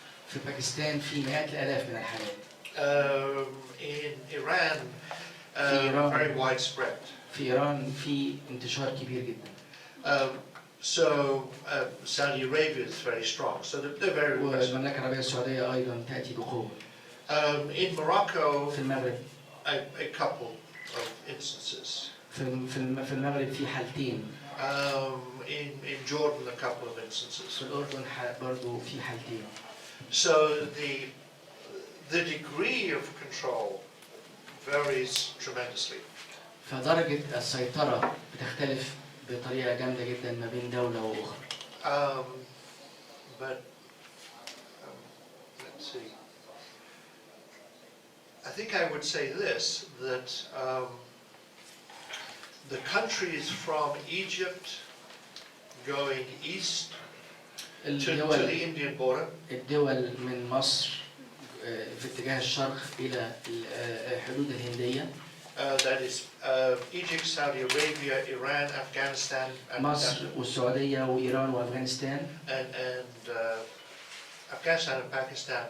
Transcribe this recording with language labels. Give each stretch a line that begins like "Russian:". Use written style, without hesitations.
Arabic: في باكستان في مئات الالاف من الحالات.
English: In Iran, Iran. very widespread.
Arabic: في ايران في انتشار كبير جدا.
English: Saudi Arabia is very strong, so they're very repressive.
Arabic: والمملكه العربيه السعوديه ايضا تاتي بقوه.
English: In Morocco,
Arabic: في المغرب
English: a couple of instances.
Arabic: في المغرب في حالتين.
English: In Jordan, a couple of instances.
Arabic: في الاردن برضه في حالتين.
English: So the degree of control varies tremendously.
Arabic: فدرجه السيطره بتختلف بطريقه جامده جدا ما بين دوله واخرى.
English: But let's see. I think I would say this, that the countries from Egypt going east to the Indian border,
Arabic: الدول من مصر في اتجاه الشرق إلى الحدود الهندية.
English: That is Egypt, Saudi Arabia, Iran, Afghanistan, and
Arabic: مصر والسعودية وإيران وأفغانستان
English: and Afghanistan and Pakistan.